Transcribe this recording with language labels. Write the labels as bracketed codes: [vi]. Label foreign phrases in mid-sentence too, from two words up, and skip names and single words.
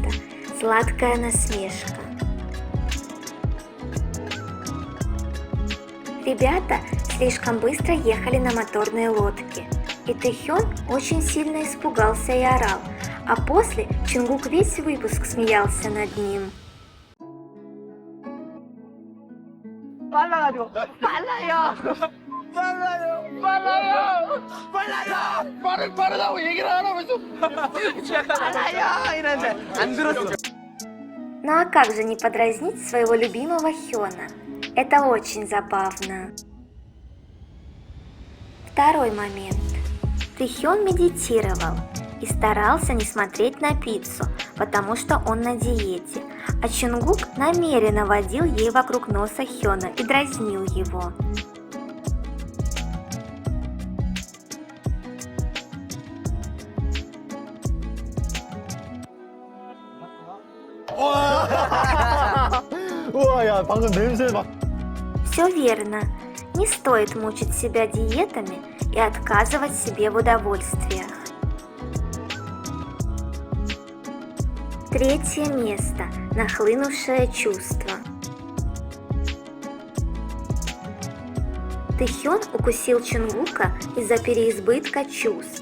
[ru] Сладкая насмешка. Ребята слишком быстро ехали на моторной лодке, и Тэхён очень сильно испугался и орал, а после Чонгук весь выпуск смеялся над ним. [ko] 빨라요! 빠르다고 얘기를 하라면서 빨라요! 이러는데 안 들었어. [ru] Ну а как же не подразнить своего любимого Хёна? Это очень забавно. 2 момент. Тэхён медитировал и старался не смотреть на пиццу, потому что он на диете, а Чонгук намеренно водил ей вокруг носа Хёна и дразнил его. [ko] 우와, 야, 방금 냄새 막. [ru] Все верно. Не стоит мучить себя диетами и отказывать себе в удовольствиях. 3 место. Нахлынувшее чувство. Тэхён укусил Чонгука из-за переизбытка чувств.